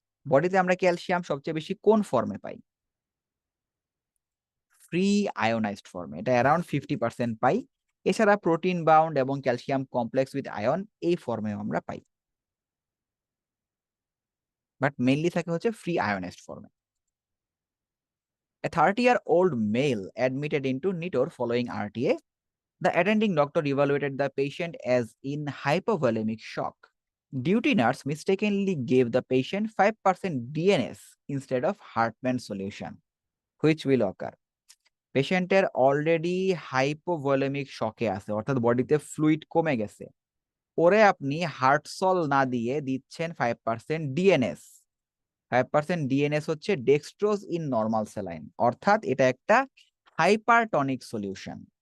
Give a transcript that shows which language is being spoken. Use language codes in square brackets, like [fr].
[bn] বডিতে আমরা ক্যালসিয়াম সবচেয়ে বেশি কোন ফর্মে পাই? ফ্রি আয়োনাইজড ফর্মে, এটা অ্যারাউন্ড 50% পাই। এছাড়া প্রোটিন বাউন্ড এবং ক্যালসিয়াম কমপ্লেক্স উইথ আয়ন এই ফর্মেও আমরা পাই, বাট মেইনলি থাকে হচ্ছে ফ্রি আয়োনাইজড ফর্মে। [en] A 30-year-old male admitted into NITOR following RTA. The attending doctor evaluated the patient as in hypovolemic shock. Duty nurse mistakenly gave the patient 5% DNS instead of Hartmann solution. Which will occur? [bn] পেশেন্টের already hypovolaemic শকে আছে, অর্থাৎ বডিতে fluid কমে গেছে, ওরে আপনি হার্টসল না দিয়ে দিচ্ছেন 5% ডিএনএস। 5% ডিএনএস হচ্ছে ডেক্সট্রোজ ইন নর্মাল স্যালাইন, অর্থাৎ এটা একটা হাইপারটনিক সলিউশন।